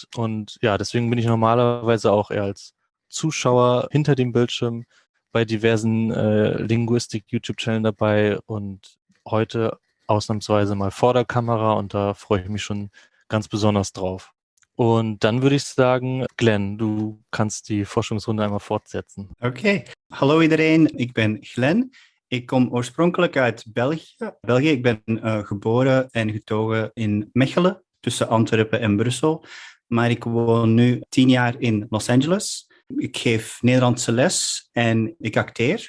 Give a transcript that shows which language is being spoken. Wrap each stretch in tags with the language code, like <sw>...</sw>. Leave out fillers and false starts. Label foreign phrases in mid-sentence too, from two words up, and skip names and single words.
<de>Und ja, deswegen bin ich normalerweise auch eher als Zuschauer hinter dem Bildschirm bei diversen Linguistik-YouTube-Channeln dabei und heute ausnahmsweise mal vor der Kamera und da freue ich mich schon ganz besonders drauf. Und dann würde ich sagen, Glenn, du kannst die Forschungsrunde einmal fortsetzen.</de> <nl>Oké, hallo iedereen, ik ben Glenn. Ik kom oorspronkelijk uit België. Ik ben geboren en getogen in Mechelen, tussen Antwerpen en Brussel. Maar ik woon nu 10 jaar in Los Angeles. Ik geef Nederlandse les en ik acteer.</nl>